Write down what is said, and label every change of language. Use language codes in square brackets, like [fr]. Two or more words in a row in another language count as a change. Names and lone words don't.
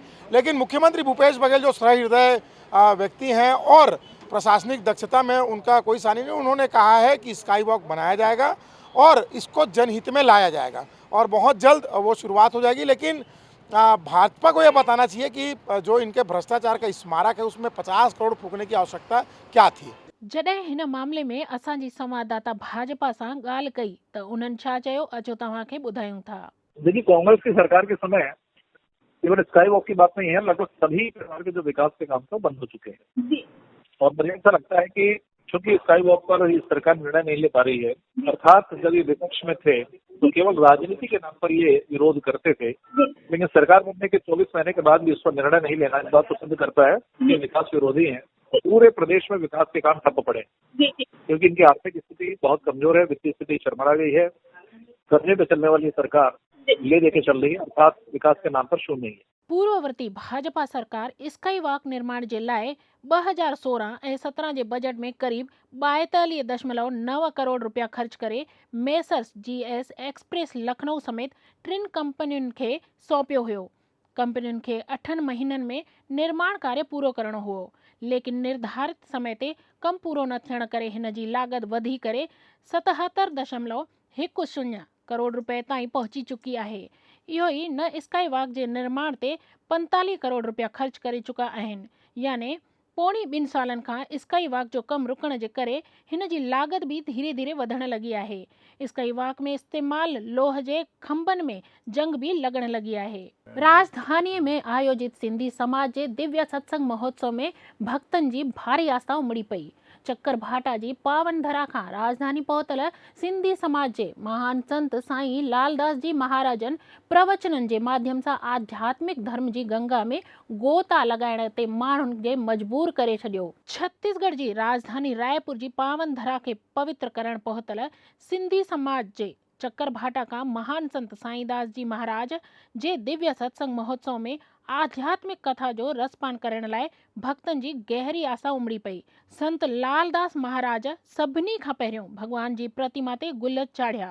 [hi] लेकिन मुख्यमंत्री भूपेश बघेल जो सहृदय व्यक्ति हैं और प्रशासनिक दक्षता में उनका कोई सानी नहीं, उन्होंने कहा है कि [en] sky walk [hi] बनाया जाएगा और इसको जनहित में लाया जाएगा और बहुत जल्द वो शुरुआत हो जाएगी। लेकिन भाजपा को यह बताना चाहिए कि जो इनके भ्रष्टाचार का स्मारक है उसमें 50 करोड़ फूकने की आवश्यकता क्या थी। [sd] जॾहिं हिन मामले में असांजी संवाददाता भाजपा सां ॻाल्हि कई त उन्हनि छा चयो, अचो तव्हांखे ॿुधायूं था। [hi] देखिए, कांग्रेस की सरकार के समय केवल [en] sky walk [hi] की बात नहीं है, लगभग सभी प्रकार के जो विकास के काम थे बंद हो चुके हैं। और मुझे ऐसा लगता है कि चूंकि [en] sky walk [hi] पर इस सरकार निर्णय नहीं ले पा रही है, अर्थात जब ये विपक्ष में थे तो केवल राजनीति के नाम पर ये विरोध करते थे, लेकिन सरकार बनने के 24 महीने के बाद भी इस पर निर्णय नहीं लेना, इस बात को सिद्ध करता है कि विकास विरोधी हैं। पूरे प्रदेश में विकास के काम ठप पड़े क्योंकि इनकी आर्थिक स्थिति बहुत कमजोर है, वित्तीय स्थिति चरमरा गई है। कर्जे पे चलने वाली सरकार ले देके चल रही है, अर्थात विकास के नाम पर शून्य है। [sd] पूर्ववर्ती भाजपा सरकार [en] sky walk [sd] निर्माण जे लाइ 2016 ऐं 17 जे बजट में करीब 42.9 करोड़ रुपया ख़र्च करे मेसर्स GS एक्सप्रेस लखनऊ समेत 3 कंपनियुनि खे सौंपियो हुयो। कंपनियुनि खे 8 महीननि में निर्माण कार्य पूरो करणो हुओ, लेकिन निर्धारित समय ते कम पूरो न थियण करे हिन जी लागत वधी करे 77.10 करोड़ रुपए ताईं पहुची चुकी आहे। इहो ई न [en] sky walk [sd] जे निर्माण ते 45 करोड़ रुपया ख़र्च करे चुका आहिनि, यानी पौणी 2 सालनि खां [en] sky walk [sd] जो कम रुकण जे करे हिन जी लागत भी धीरे धीरे वधण लगी आहे। [en] sky walk [sd] में इस्तेमाल लोह जे खंभनि में जंग भी लगण लगी आहे। राजधानी में आयोजित सिंधी समाज जे दिव्य सत्संग महोत्सव में भक्तन जी भारी आस्था उमड़ी पई। चक्कर भाटा जी पावन धरा खां राजधानी पहुतल सिंधी समाज जे महान संत साईं लालदास जी महाराजन प्रवचनन जे माध्यम सां आध्यात्मिक धर्म जी गंगा में गोता लगाइण ते माण्हुनि खे मजबूर करे छॾियो। छत्तीसगढ़ जी राजधानी रायपुर जी पावन धरा खे पवित्र करण पहुतल सिंधी समाज जे चक्कर भाटा का महान संत साईंदास जी महाराज जे दिव्य सत्संग महोत्सव में आध्यात्मिक कथा जो रसपान करण लाइ भक्तन जी गहरी आशा उमड़ी पई। संत लालदास महाराज सभिनी खां पहिरियों भगवान जी प्रतिमा ते गुल चाढ़िया।